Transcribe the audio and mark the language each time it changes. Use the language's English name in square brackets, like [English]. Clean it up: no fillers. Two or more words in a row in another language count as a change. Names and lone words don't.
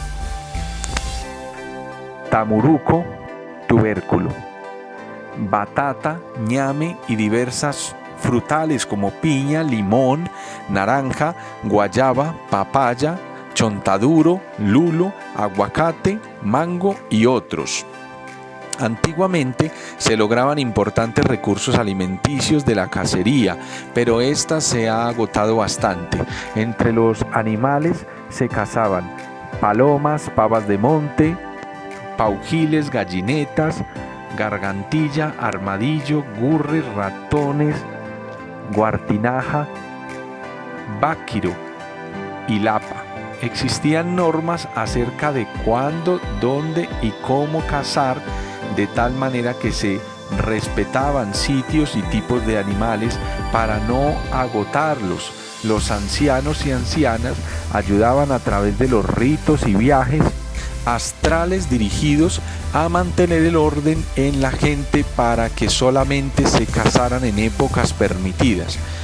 [Spanish] tamuruco, tubérculo, batata, ñame y diversas frutales como piña, limón, naranja, guayaba, papaya, chontaduro, lulo, aguacate, mango y otros. Antiguamente se lograban importantes recursos alimenticios de la cacería, pero esta se ha agotado bastante. Entre los animales se cazaban palomas, pavas de monte, paujiles, gallinetas, gargantilla, armadillo, gurres, ratones, guartinaja, báquiro y lapa. Existían normas acerca de cuándo, dónde y cómo cazar, de tal manera que se respetaban sitios y tipos de animales para no agotarlos. Los ancianos y ancianas ayudaban a través de los ritos y viajes astrales dirigidos a mantener el orden en la gente para que solamente se casaran en épocas permitidas.